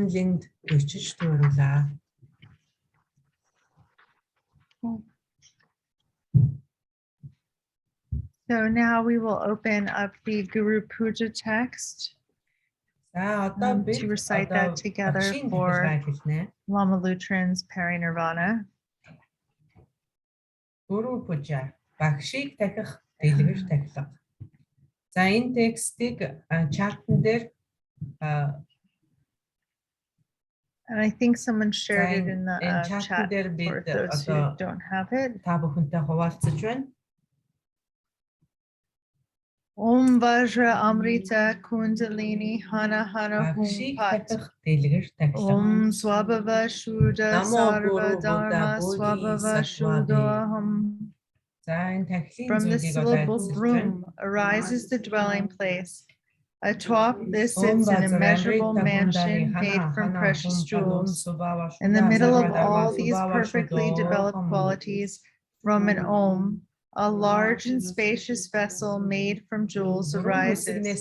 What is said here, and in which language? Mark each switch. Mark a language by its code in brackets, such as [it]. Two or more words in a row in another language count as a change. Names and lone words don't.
[en] So now we will open up the Guru Puja text to recite that together for Lama Lutran's Parinirvana. Guru Puja, [mn] Багшийг Тахих, Дадлага Дадлага. За энэ текстийг чатан дээр [en] And I think someone shared it in the chat for those who don't have it. [mn] Та бүхэнтэй хуваалцаж байна. [sa] Om Vajra Amrita Kundalini Hana Hana Hum Pat. Om Swabhava Shuddha Sarva Dharma Swabhava Shuddhaham. [en] From the syllable broom arises the dwelling place. Atop this sits an immeasurable mansion made from precious jewels. In the middle of all these perfectly developed qualities, from an Om, a large and spacious vessel made from jewels arises.